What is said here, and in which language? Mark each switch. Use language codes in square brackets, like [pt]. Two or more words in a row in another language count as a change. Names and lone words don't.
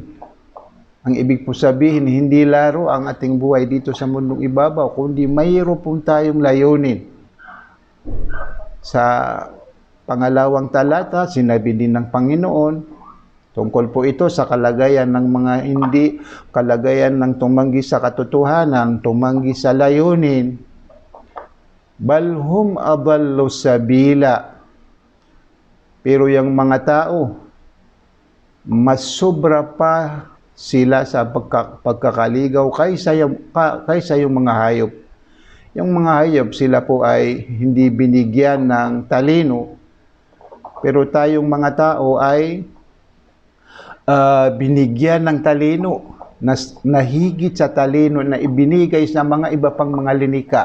[tl] Ang ibig po sabihin, hindi laro ang ating buhay dito sa mundong ibabaw, kundi mayroon po tayong layunin. Sa pangalawang talata, sinabi din ng Panginoon, tungkol po ito sa kalagayan ng mga kalagayan ng tumanggi sa katotohanan, tumanggi sa layunin. [ar] بل هم أضل سبيلا. [tl] Pero yung mga tao, mas sobra pa sila sa pagkakaligaw kaysa yung mga hayop. Yung mga hayop, sila po ay hindi binigyan ng talino, pero tayong mga tao ay binigyan ng talino na higit sa talino na ibinigay sa mga iba pang mga linika.